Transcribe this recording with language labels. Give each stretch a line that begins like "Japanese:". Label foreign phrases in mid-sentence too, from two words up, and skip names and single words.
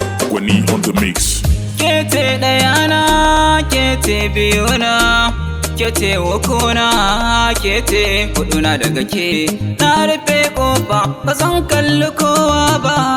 English: Gwani on the mix.
Hausa: Ke ce ɗaya na, ke ce biyu na, ke ce uku na, ke ce huɗu na daga ke. Na rufe ƙofa, ba zan kalli kowa ba.